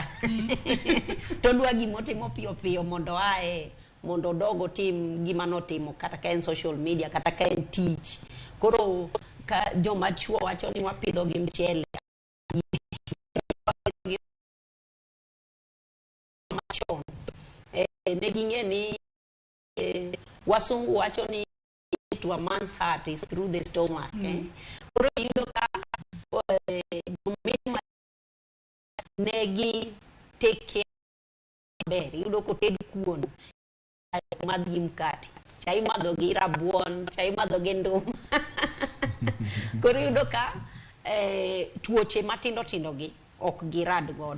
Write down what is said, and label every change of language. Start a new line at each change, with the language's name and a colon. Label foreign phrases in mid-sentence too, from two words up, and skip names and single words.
Luo (Kenya and Tanzania): To dwa gimotimo piyo piyo mondo ae mondo dogo tim gima notimo kata ka en social media kata ka en tich. Koro ka joma chuo wacho ni wapidho gi mchele machon ne ging'e ni wasungu wacho ni
English: to a man's heart is through the stomach.
Luo (Kenya and Tanzania): Koro yudo ka negi
English: take care
Luo (Kenya and Tanzania): ber yudo ko ted kuon madhi mkati chai madho gi rabuon chai madho gi ndum. Koro yudo ka tuoche matindo tindo gi ok girad godo.